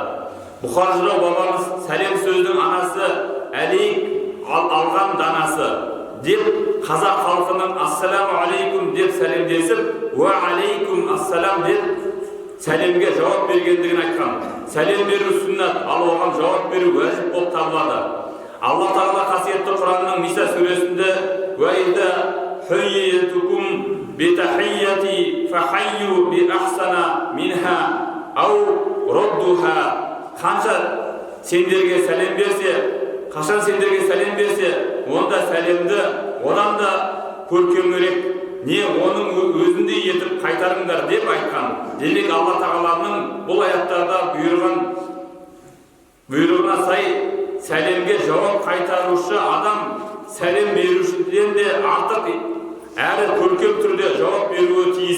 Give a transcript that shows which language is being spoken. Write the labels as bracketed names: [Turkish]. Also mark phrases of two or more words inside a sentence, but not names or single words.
[Kazakh] Бұхар жырау бабамыз сәлем сөздің анасы, әлейк алған данасы деп қазақ халқының [Arabic] السلام عليكم [Kazakh] деп сәлемдесіп, [Arabic] وعليكم السلام [Kazakh] деп сәлемге жауап бергендігін айтқан. Сәлем беру сүннат, ал оған жауап беру уәжіп болып табылады. Алла Тағала қасиетті Құранның Ниса сүресінде [Arabic] وإذا حييتم بتحية فحيوا بأحسن منها أو ردوها. [Kazakh] Қашан сендерге сәлем берсе, онда сәлемді одан да көркемірек не оның өзіндей етіп қайтарыңдар деп айтқан. Демек Алла Тағаланың бұл аяттарда бұйрығына сай сәлемге жауап қайтарушы адам сәлем берушіден де артық әрі көркем түрде жауап беруі тиіс.